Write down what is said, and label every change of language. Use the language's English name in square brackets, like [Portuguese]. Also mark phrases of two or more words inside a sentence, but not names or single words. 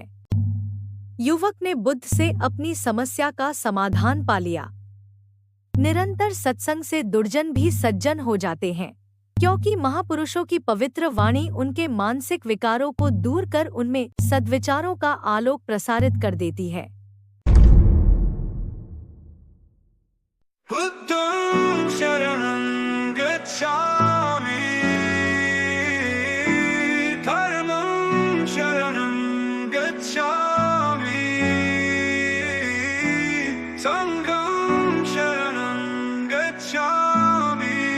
[Hindi] युवक ने बुद्ध से अपनी समस्या का समाधान पा लिया। निरंतर सत्संग से दुर्जन भी सज्जन हो जाते हैं, क्योंकि महापुरुषों की पवित्र वाणी उनके मानसिक विकारों को दूर कर उनमें सद्विचारों का आलोक प्रसारित कर देती है। [Pali] बुद्धं शरणं गच्छामि, धर्मं शरणं गच्छामि, संघं शरणं गच्छामि।